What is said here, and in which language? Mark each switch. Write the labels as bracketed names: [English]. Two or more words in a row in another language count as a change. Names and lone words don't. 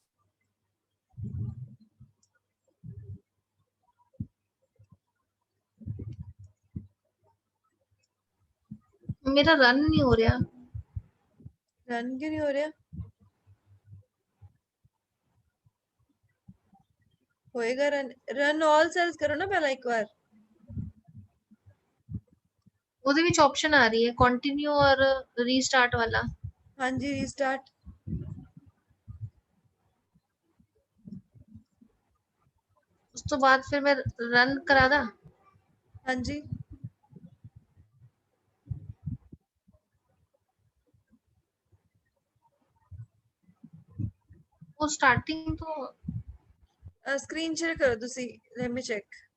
[Hindi] मेरा रन नहीं हो रहा। रन क्यों नहीं हो रहा? होएगा रन। [English] run all cells [Hindi] करो ना पहला एक बार। [Punjabi] ਉਹਦੇ ਵਿੱਚ ਆਪਸ਼ਨ ਆ ਰਹੀ ਹੈ [English] continue or restart [Punjabi] ਵਾਲਾ। [Hindi] हाँ जी, रीस्टार्ट। [Punjabi] ਉਸ ਤੋਂ ਬਾਅਦ ਫਿਰ ਮੈਂ ਰਨ ਕਰਾ ਦਾਂ? [Hindi] हाँ जी, [Punjabi] ਉਹ ਸਟਾਰਟਿੰਗ ਤੋਂ [English] screen share [Punjabi] ਕਰੋ ਤੁਸੀ। [English] let me check.